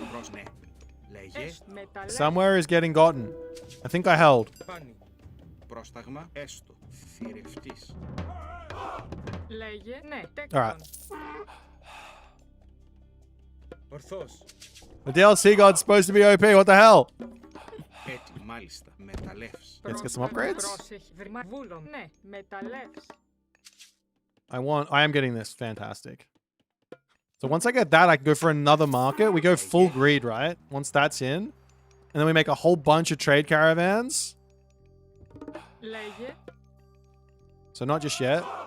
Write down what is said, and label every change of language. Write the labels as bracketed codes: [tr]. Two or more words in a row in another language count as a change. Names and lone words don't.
[en] Somewhere is getting gotten. I think I held. All right. [el] Ορθώς. [en] The DLC god's supposed to be OP. What the hell? [el] Έτοιμο. Μάλιστα. Μεταλλεύς. [en] Let's get some upgrades. I am getting this. Fantastic. So once I get that, I can go for another market. We go full greed, right? Once that's in. And then we make a whole bunch of trade caravans. So not just yet.